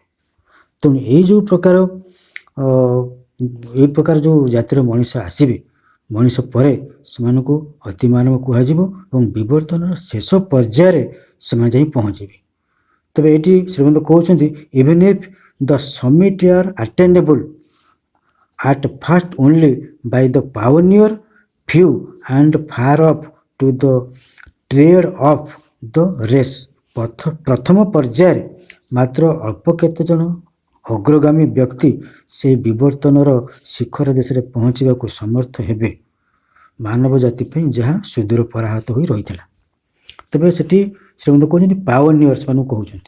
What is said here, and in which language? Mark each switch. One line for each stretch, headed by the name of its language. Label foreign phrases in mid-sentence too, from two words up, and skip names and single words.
Odia: ତେଣୁ ଏଇ ଯେଉଁ ପ୍ରକାର ଯେଉଁ ଜାତିର ମଣିଷ ଆସିବେ, ମଣିଷ ପରେ ସେମାନଙ୍କୁ ଅତିମାନବ କୁହାଯିବ ଏବଂ ବିବର୍ତ୍ତନର ଶେଷ ପର୍ଯ୍ୟାୟରେ ସେମାନେ ଯାଇ ପହଞ୍ଚିବେ। ତେବେ ଏଇଠି ଶ୍ରୀମନ୍ତ କହୁଛନ୍ତି
English: even if the summit are attendable at first only by the pioneer few and far off to the tread of the race।
Odia: ପ୍ରଥମ ପର୍ଯ୍ୟାୟରେ ମାତ୍ର ଅଳ୍ପ କେତେ ଜଣ ଅଗ୍ରଗାମୀ ବ୍ୟକ୍ତି ସେହି ବିବର୍ତ୍ତନର ଶିଖର ଦେଶରେ ପହଞ୍ଚିବାକୁ ସମର୍ଥ ହେବେ, ମାନବ ଜାତି ପାଇଁ ଯାହା ସୁଦୂର ପରାହତ ହୋଇ ରହିଥିଲା। ତେବେ ସେଠି ଶ୍ରୀମନ୍ତ କହୁଛନ୍ତି ପାଓନିୟର୍ସ ମାନଙ୍କୁ କହୁଛନ୍ତି।